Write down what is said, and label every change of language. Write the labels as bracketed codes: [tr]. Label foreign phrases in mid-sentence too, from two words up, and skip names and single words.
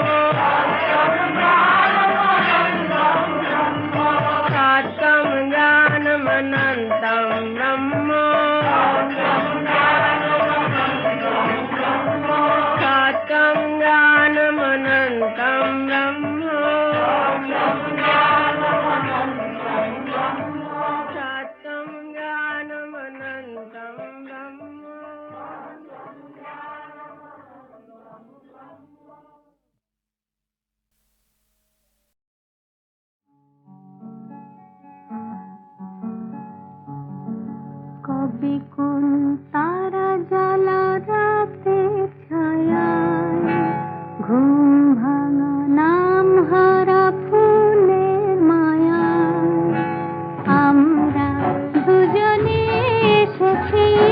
[sa] सत्यं ज्ञानमनन्तं ब्रह्म सत्यं ज्ञानमनन्तं ब्रह्म सत्यं ज्ञानमनन्तं ब्रह्म [bn] কবে কোন তারা জ্বালা রাতে ছায়ায় ঘুম ভাঙা নাম হারা ফুলের মায়ায় আমরা দুজনে এসেছি